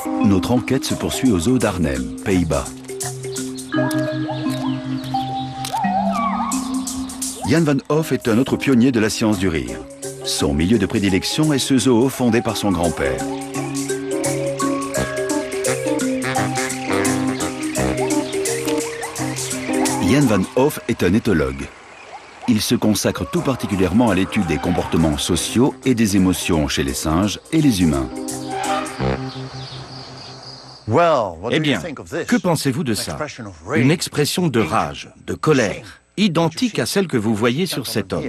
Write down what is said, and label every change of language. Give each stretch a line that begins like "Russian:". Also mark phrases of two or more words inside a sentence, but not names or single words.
French: notre enquête se poursuit au zoo d'Arnhem, Pays-Bas. Jan van Hoff est un autre pionnier de la science du rire. Son milieu de prédilection est ce zoo fondé par son grand-père. Jan van Hoff est un éthologue. Il se consacre tout particulièrement à l'étude des comportements sociaux et des émotions chez les singes et les humains. Eh bien, que pensez-vous de ça? Une expression de rage, de colère, identique à celle que vous voyez sur cet homme.